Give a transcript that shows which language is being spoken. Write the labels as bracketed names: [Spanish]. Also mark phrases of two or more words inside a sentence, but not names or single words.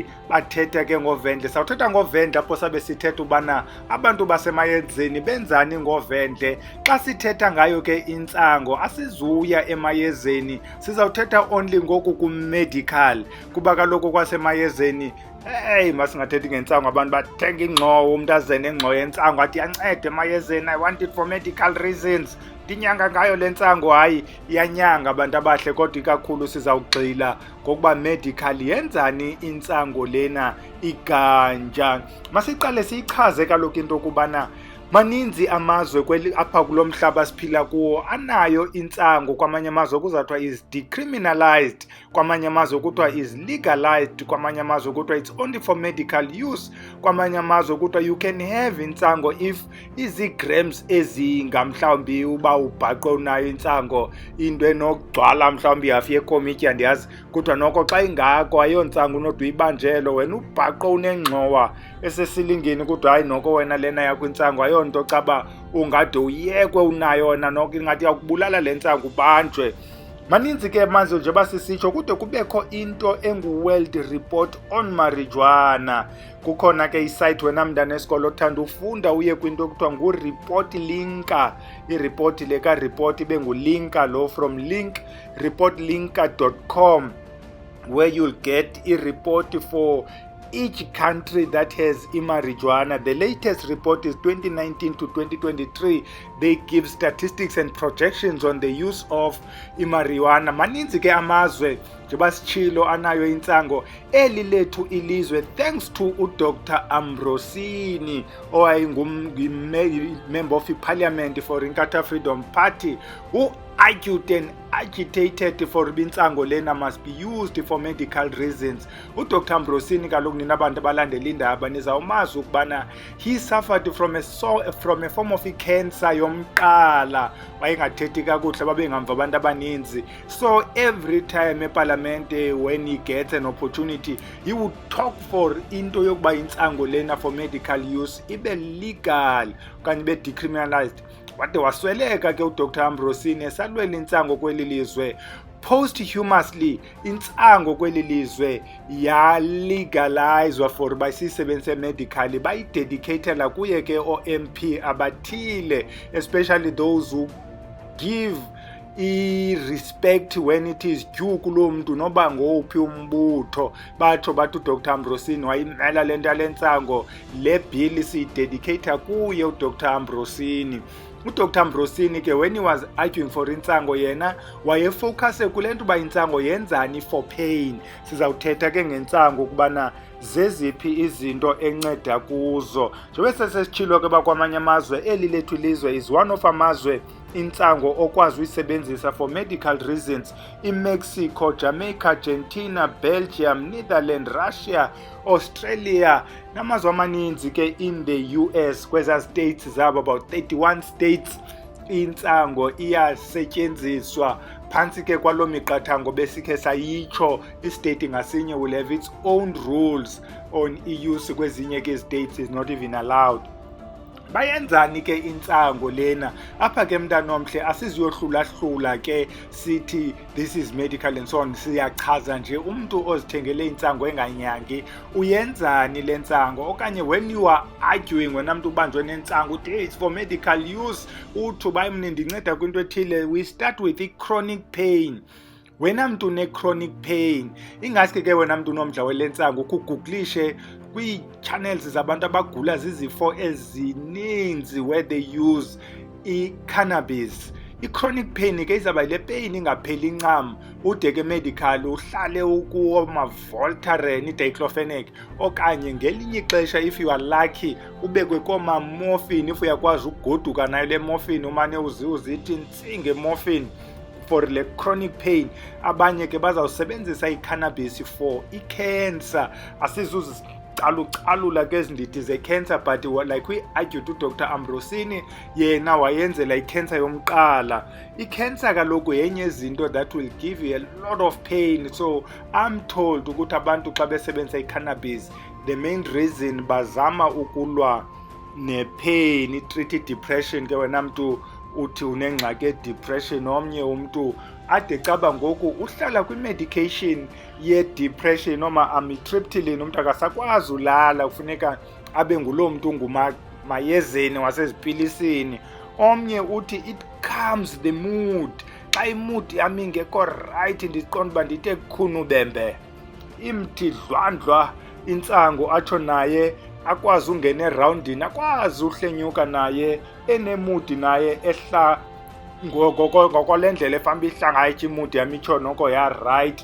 [Xhosa] Bathetha ke ngovendle, sawuthetha ngovendle apho sabe sithetha ubana abantu basemayezeni benzani ngovendle. Xa sithetha ngayo ke intsango asizuya emayezeni, sizawuthetha only ngoku kumedical, kuba kaloku kwasemayezeni masingathethi ngentsango, abantu bathenga ingxowa, umntu aze nengxowa yentsango athi iyanceda emayezeni, [English] I want it for medical reasons, [Xhosa] ndinyanga ngayo le ntsango. Hayi, iyanyanga abantu abahle, kodwa ikakhulu sizawugxila ngokuba medical yenzani intsango lena iganja. Masiqale siyichaze kaloku into okubana maninzi amazwe apha kulo mhlaba siphila kuwo anayo intsango. Kwamanye amazwe kuzathiwa [English] is decriminalized, [Xhosa] kwamanye amazwe kuthiwa [English] is legalized, [Xhosa] kwamanye amazwe kuthiwa [English] it's only for medical use, [Xhosa] kwamanye amazwe kuthiwa [English] you can have [Xhosa] intsango if izigrams ezinga, mhlawumbi uba ubhaqwe unayo intsango, into enokugcwala mhlawumbi ihafu yekomityi, andiyazi, kuthiwa noko xa ingako ayontsango unode uyibanjelo. Wena ubhaqwe unengxowa esesilingeni, kuthiwa hayi noko wena lena yakho intsango ayonto caba ungade uyekwe unayo yona, noko ingathi yakubulala le ntsango ubanjwe. Maninzi ke amazwe njengoba sisitsho kude kubekho into engu-World Report on Marijuana. Kukhona ke isite wena mntana esikolo othanda ufunda uye kwinto ekuthiwa ngu-Report Linker. I-report le ka-report ibe ngulinka lo, [English] from link reportlinker.com, where you'll get i-report for each country that has marijuana. The latest report is 2019 to 2023. They give statistics and projections on the use of marijuana. [Xhosa] Maninzi ke amazwe njengoba sitshilo anayo intsango. Eli lethu ilizwe, [English] thanks to uDr Ambrosini owayengumember of parliament for Inkatha Freedom Party, who argued and agitated for [Xhosa] intsango lena [English] must be used for medical reasons. [Xhosa] uDr Ambrosini kaloku nina abantu abalandela indaba nizawumazi ukubana he suffered from a form of cancer yomqala. Wayengathethi kakuhle, babengamva abantu abaninzi. [English] So every time eparlamente, when he gets an opportunity, he would talk for [Xhosa] into yokuba intsango lena [English] for medical use [Xhosa] ibe legal okanye ibe [English] decriminalized. [Xhosa] Wade wasweleka ke uDr Ambrosini esalwela intsango kweli lizwe. Posthumously intsango kweli lizwe yalegalizwa for bayisebenzise medically, bayidedicatela kuye ke o-MP abathile, [English] especially those who give i-respect when it is due [Xhosa] kulo mntu noba ngowuphi umbutho. Batsho bathi uDr Ambrosini wayimela le nto yale ntsango, le bill siyidedicata kuye uDr Ambrosini. uDr Ambrosini ke [English] when he was arguing for [Xhosa] intsango, yena wayefocuse kule nto uba intsango yenzani [English] for pain. [Xhosa] Sizawuthetha ke ngentsango ukubana zeziphi izinto enceda kuzo. Njengoba sesitshilo ke bakwamanye amazwe, eli lethu ilizwe [English] is one of [Xhosa] amazwe intsango okwazi uyisebenzisa [English] for medical reasons. [Xhosa] IMexico, Jamaica, Argentina, Belgium, Netherlands, Russia, Australia namazwe amaninzi ke [English] in the US, [Xhosa] kweza states zabo [English] about 31 states [Xhosa] intsango iyasetyenziswa. Phantsi ke kwalo miqathango besikhe sayitsho, istate ngasinye [English] will have its own rules on use [Xhosa] kwezinye ke states [English] is not even allowed. [Xhosa] Bayenzani ke intsango lena? Apha ke mntana omhle asiziyohlula ke sithi [English] this is medical and so on, [Xhosa] siyachaza nje umntu ozithengele intsango enganyangi uyenzani le ntsango. [English] Okanye when you are arguing, [Xhosa] wena mntu ubanjwe nentsango uthi [English] hey, it's for medical use, [Xhosa] uthi bayi mna ndinceda kwinto ethile, [English] we start with i-chronic pain. [Xhosa] Wena mntu une-chronic pain, ingaske ke wena mntu unomdla wele ntsango ukuguglishe kwii-channels zabantu abagula zizifo ezininzi [English] where they use [Xhosa] i-cannabis. I-chronic pain ke izawuba yile pain ingapheli ncam, ude ke medical uhlale ukuwoma-Voltaren, i-diclofenac, okanye ngelinye ixesha [English] if you are lucky [Xhosa] ubekwe kooma-morphine, if uyakwazi ukugoduka nayo le morphine umane uzithi ntsing nge-morphine for le [English] chronic pain. [Xhosa] Abanye ke bazawusebenzisa i-cannabis for i-cancer. Asizuzicalucalula ke ezindidi ze-cancer, [English] but like we argued [Xhosa] uDr Ambrosini, yena wayenzela i-cancer yomqala. I-cancer kaloku yenye izinto [English] that will give you a lot of pain. So I'm told [Xhosa] ukuthi abantu xa besebenzisa i-cannabis, [English] the main reason [Xhosa] bazama ukulwa ne-pain, i-treat i-depression. Ke wena mntu uthi unengxaki ye-depression, omnye umntu ade caba ngoku uhlala kwi-medication ye-depression noma amitriptyline, umntu akasakwazi ulala, kufuneka abe nguloo mntu ngumayezeni wasezipilisini. Omnye uthi [English] it calms the mood. [Xhosa] Xa imood yami ingekho right ndiqonda uba ndithe khunubembe, imthi dlwandlwa intsango atsho naye akwazi ungena erawundini, akwazi uhlenyuka naye enemudi naye ehla ngokole ndlela efamba ihlangatya imudi yami itsho noko ya-right.